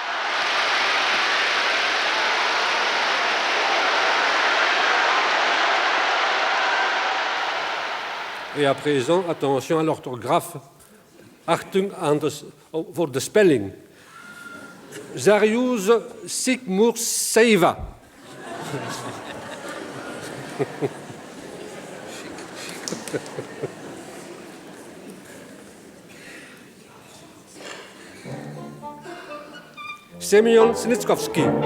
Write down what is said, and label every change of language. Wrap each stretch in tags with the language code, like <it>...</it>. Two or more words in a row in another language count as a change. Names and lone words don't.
<fr>Et à présent, attention à l'orthographe.</fr> <nl>Achtung voor de spelling. Zarius Sigmurseva. Semyon Snitskovski.</nl>